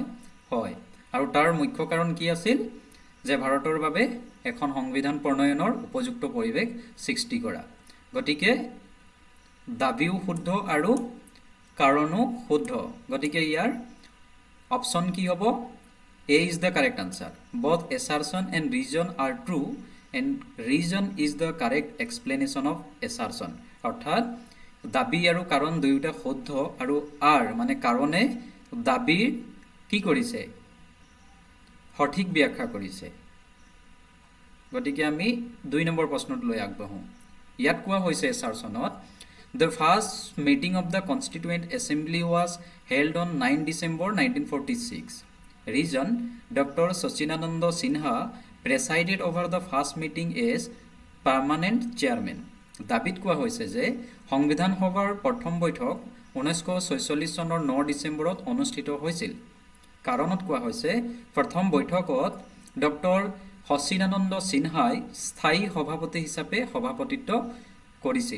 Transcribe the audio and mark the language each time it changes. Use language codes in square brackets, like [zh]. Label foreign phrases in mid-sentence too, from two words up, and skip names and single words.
[as] হয়। আৰু তাৰ মুখ্য কাৰণ কি আছিল? যে ভাৰতৰ বাবে এখন সংবিধান প্ৰণয়নৰ উপযুক্ত পৰিৱেশ সৃষ্টি কৰা। গতিকে দাবীও শুদ্ধ আৰু কাৰণো শুদ্ধ। গতিকে ইয়াৰ অপশ্যন কি হ'ব? [en] A is the correct answer. Both assertion and reason are true and reason is the correct explanation of assertion. [as] অৰ্থাৎ দাবী আৰু কাৰণ দুয়োটা শুদ্ধ আৰু মানে কাৰণে দাবীৰ কি কৰিছে? সঠিক ব্যাখ্যা কৰিছে। গতিকে আমি 2 নম্বৰ প্ৰশ্নটোলৈ আগবাঢ়োঁ। ইয়াত কোৱা হৈছে [en] assertionত The first meeting of the Constituent Assembly was held on 9 December 1946. Reason: Dr. Sachinananda Sinha presided over the first meeting as permanent chairman. [as] দাবিত কোৱা হৈছে যে সংবিধান সভাৰ প্ৰথম বৈঠক 1946 চনৰ 9 ডিচেম্বৰত অনুষ্ঠিত হৈছিল। কাৰণত কোৱা হৈছে প্ৰথম বৈঠকত ডক্টৰ সচিদানন্দ সিনহাই স্থায়ী সভাপতি হিচাপে সভাপতিত্ব কৰিছিল।